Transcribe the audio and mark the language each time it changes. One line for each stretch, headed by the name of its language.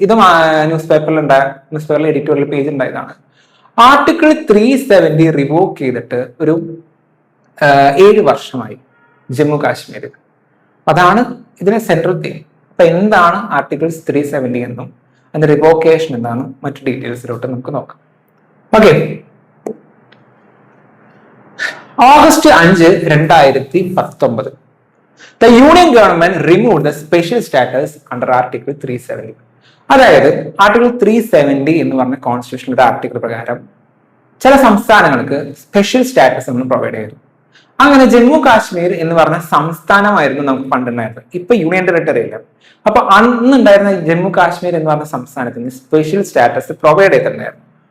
Malayalam: ഇതും ന്യൂസ് പേപ്പറിൽ editorial page ഉണ്ടായതാണ്. ആർട്ടിക്കിൾ 370 റിവോക്ക് ചെയ്തിട്ട് ഒരു 7 വർഷമായി ജമ്മു കാശ്മീരിൽ. അതാണ് ഇതിന്റെ സെൻട്രൽ തീം. അപ്പൊ എന്താണ് ആർട്ടിക്കിൾ 370 എന്നും അതിന്റെ റിവോക്കേഷൻ എന്താണെന്നും മറ്റു ഡീറ്റെയിൽസിലോട്ട് നമുക്ക് നോക്കാം.
English: Okay, August 5, 2019 the union government removed the special status under article 370.
Malayalam: അതായത് ആർട്ടിക്കിൾ 370 എന്ന് പറഞ്ഞ കോൺസ്റ്റിറ്റ്യൂഷനിലെ ആർട്ടിക്കിൾ പ്രകാരം ചില സംസ്ഥാനങ്ങൾക്ക് സ്പെഷ്യൽ സ്റ്റാറ്റസ് നമ്മൾ പ്രൊവൈഡ് ചെയ്തു. അങ്ങനെ ജമ്മു കാശ്മീർ എന്ന് പറഞ്ഞ സംസ്ഥാനമായിരുന്നു നമുക്ക് പണ്ടുണ്ടായിരുന്നത്. ഇപ്പൊ യൂണിയൻ ടെറിട്ടറി ഇല്ല. അപ്പൊ അന്നുണ്ടായിരുന്ന ജമ്മു കാശ്മീർ എന്ന് പറഞ്ഞ സംസ്ഥാനത്തിന് സ്പെഷ്യൽ സ്റ്റാറ്റസ് പ്രൊവൈഡ് ചെയ്തിട്ടുണ്ടായിരുന്നു.